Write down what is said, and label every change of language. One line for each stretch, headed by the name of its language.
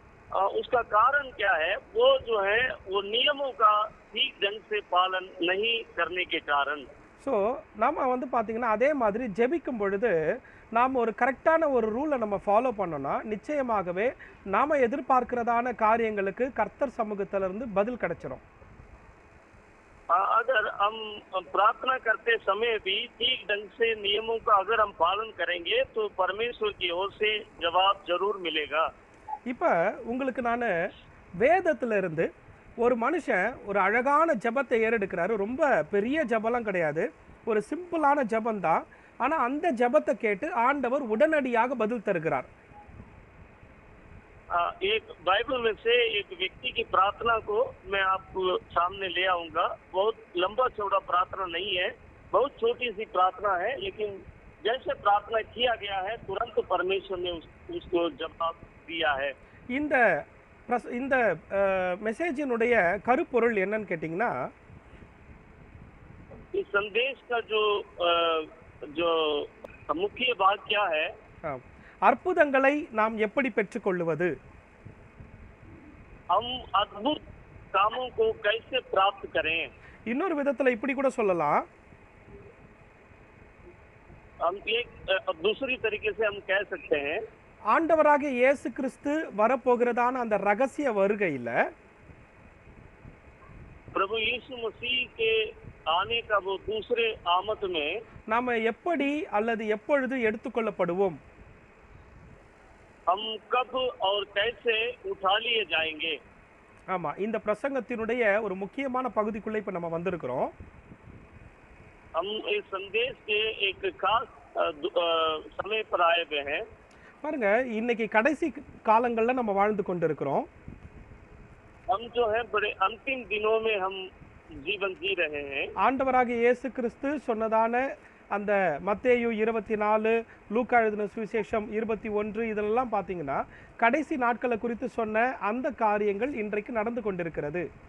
Hindi: उसका कारण क्या है? वो जो है वो नियमों का ठीक ढंग से पालन नहीं करने के कारण।
Tamil: ஸோ நம்ம வந்து பார்த்தீங்கன்னா அதே மாதிரி ஜெபிக்கும் பொழுது நாம் ஒரு கரெக்டான ஒரு ரூலை நம்ம ஃபாலோ பண்ணோம்னா நிச்சயமாகவே நாம் எதிர்பார்க்கிறதான காரியங்களுக்கு கர்த்தர் சமூகத்திலிருந்து பதில் கிடைச்சிரும்.
Hindi: अगर हम प्रार्थना करते समय भी ठीक ढंग से नियमों का अगर हम पालन करेंगे तो परमेश्वर की ओर से जवाब जरूर मिलेगा.
Tamil: இப்போ உங்களுக்கு நான் வேதத்துல இருந்து ஒரு மனுஷன் ஒரு அழகான ஜெபத்தை ஏறெடுக்கிறாரு. ரொம்ப பெரிய ஜெபம்லாம் கிடையாது, ஒரு சிம்பிளான ஜெபம் தான். ஆனால் அந்த ஜெபத்தை கேட்டு ஆண்டவர் உடனடியாக பதில் தருகிறார்.
Hindi: एक बाइबल में से एक व्यक्ति की प्रार्थना को मैं आपको सामने ले आऊंगा. बहुत लंबा चौड़ा प्रार्थना नहीं है, बहुत छोटी सी प्रार्थना है, लेकिन जैसे प्रार्थना किया गया है तुरंत परमेश्वर ने उसको जवाब दिया है.
Tamil: இந்த இந்த மெசேஜினுடைய கருப்பொருள் என்னன்னு கேட்டிங்கன்னா,
Hindi: इस संदेश का जो मुख्य बात क्या है?
Tamil: அற்புதங்களை நாம் எப்படி பெற்றுக்கொள்வது,
Hindi: हम अद्भुत कामों को कैसे प्राप्त करें.
Tamil: இன்னொரு விதத்துல இப்படி கூட சொல்லலாம்,
Hindi: हम एक दूसरी तरीके से हम कह सकते हैं
Tamil: ஆண்டவராகிய இயேசு கிறிஸ்து வரப்போகிறதான அந்த ரகசிய வருகையில
Hindi: प्रभु यीशु मसीह के आने का वो दूसरे आमद में
Tamil: நாம எப்படி அல்லது எப்பொழுது எடுத்துக்கொள்ளப்படுவோம்,
Hindi: हम कब और कैसे उठा लिए जाएंगे.
Tamil: ஆமா, இந்த பிரசங்கத்தினுடைய ஒரு முக்கியமான பகுதிக்குள்ள இப்ப நம்ம வந்திருக்கிறோம்.
Hindi: हम इस संदेश के एक खास समय पर आए हुए हैं.
Tamil: பாருங்க, இன்னைக்கு கடைசி காலங்கள்ல நம்ம வாழ்ந்து கொண்டிருக்கிறோம்.
Hindi: हम जो है बड़े अंतिम दिनों में हम जीवन जी रहे हैं.
Tamil: ஆண்டவராகிய இயேசு கிறிஸ்து சொன்னதான அந்த மத்தேயு 24, லூக்கா எழுதின சுவிசேஷம் 21 இதெல்லாம் பார்த்தீங்கன்னா கடைசி நாட்களை குறித்து சொன்ன அந்த காரியங்கள் இன்றைக்கு நடந்து கொண்டிருக்கிறது.